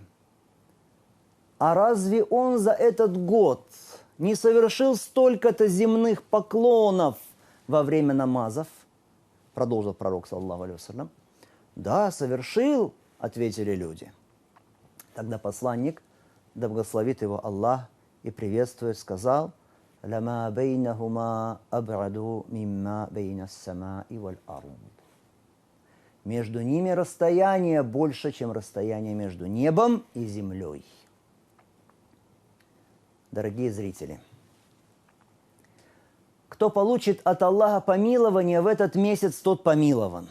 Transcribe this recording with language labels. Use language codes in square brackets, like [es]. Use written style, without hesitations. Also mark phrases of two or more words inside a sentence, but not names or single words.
[ru] А разве он за этот год не совершил столько-то земных поклонов во время намазов?» Продолжил пророк, [ar] صلى الله عليه وسلم. [ru] «Да, совершил, — ответили люди». Тогда посланник, да благословит его Аллах и приветствует, сказал: [ar] «لما بينهما أبعد مما بين السماء والأرض». [ru] Между ними расстояние больше, чем расстояние между небом и землей. Дорогие зрители, кто получит от Аллаха помилование в этот месяц, тот помилован.